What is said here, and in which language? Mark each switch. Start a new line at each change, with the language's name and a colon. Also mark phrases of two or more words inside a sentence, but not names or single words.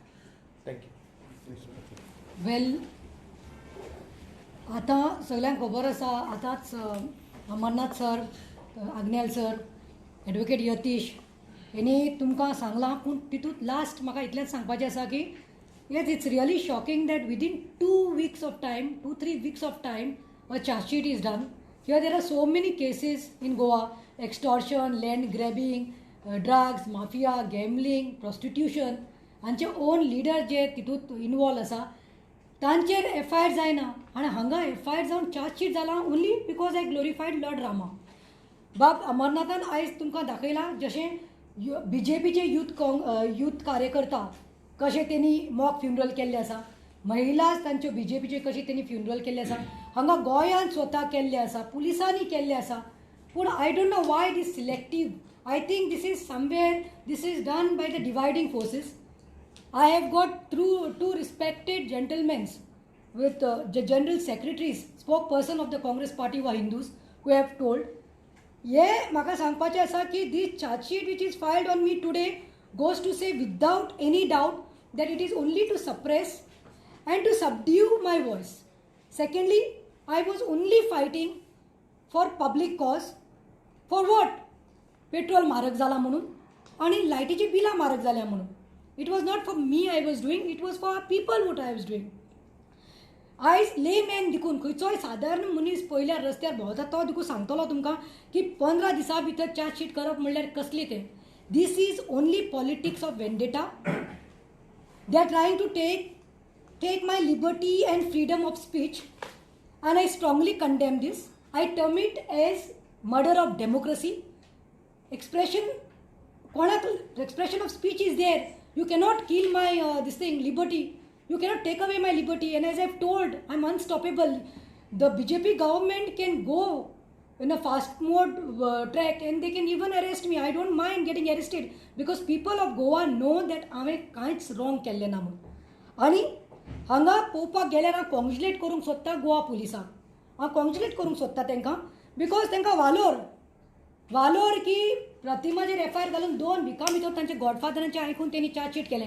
Konkani: थँक्यू. वेल, आता सगळ्यांक खबर आसा, आतांच अमरनाथ सर, आग्नेल सर, एडवोकेट यतीश हेणी तुमकां सांगलां, पूण तितूंत लास्ट म्हाका इतलेंच सांगपाचें आसा की
English: Yes, it's really shocking that within 2 weeks of time, 2-3 weeks of time, a charge sheet is done. Here there are so many cases in Goa: extortion, land grabbing, drugs, mafia, gambling, prostitution.
Konkani: हांचे
English: own leader
Konkani: जे तितूंत इनवॉल्व आसा तांचेर FIR जायना, आनी हांगा FIR जावन
English: charge sheet
Konkani: जाला
English: only because I glorified Lord Rama.
Konkani: बाब अमरनाथान आयज तुमकां दाखयलां जशें BJPचे यूथ कार्यकर्ता कशे तेणी
English: mock funeral
Konkani: केल्ले आसा, महिला तांच्यो BJPचे कशे तेणी फ्युनरल केल्ले आसा, हांगा गोंयांत स्वता केल्ले आसा, पुलिसांनी केल्ले आसा.
English: पूण I don't know why this selective. I think this is somewhere this is done by the dividing forces. I have got through 2 respected gentlemen with the general secretaries, spokesperson of the Congress party were Hindus, who have told,
Konkani: हे म्हाका सांगपाचें आसा की
English: this charge sheet which is filed on me today goes to say without any doubt that it is only to suppress and to subdue my voice. Secondly, I was only fighting for public cause. For what?
Konkani: पेट्रोल म्हारग जाला म्हणून आणि लायटीची बिलां म्हारग जाल्या म्हणून.
English: It was not for me I was doing, it was for people what I was doing.
Konkani: आयज लेमॅन देखून खंयचोय सादारण मनीस पयल्या रस्त्यार भोंवता तो देखून सांगतलो तुमकां की 15 दिसां भितर चार्जशीट करप म्हणल्यार कसली तें.
English: This is only politics of vendetta. They are trying to take my liberty and freedom of speech, and I strongly condemn this. I term it as murder of democracy. Expression of speech is there. You cannot kill my liberty. You cannot take away my liberty. And as I've told, I'm unstoppable. The BJP government can go in a fast mode track and they can even arrest me. I don't mind getting arrested because people of Goa know that
Konkani: हांवें कांयच
English: wrong
Konkani: केल्लें ना म्हणून. आनी हांगा पळोवपाक गेल्यार हांव कॉंग्रेच्युलेट करूंक सोदता गोवा पुलिसांक. हांव कॉंग्रेच्युलेट करूंक सोदता तांकां बिकॉज तांकां वालोर की प्रतिमाचेर एफआयआर घालून 2 विकां भितर तांचे गॉडफादरांचें आयकून तेणी चार्जशीट केलें.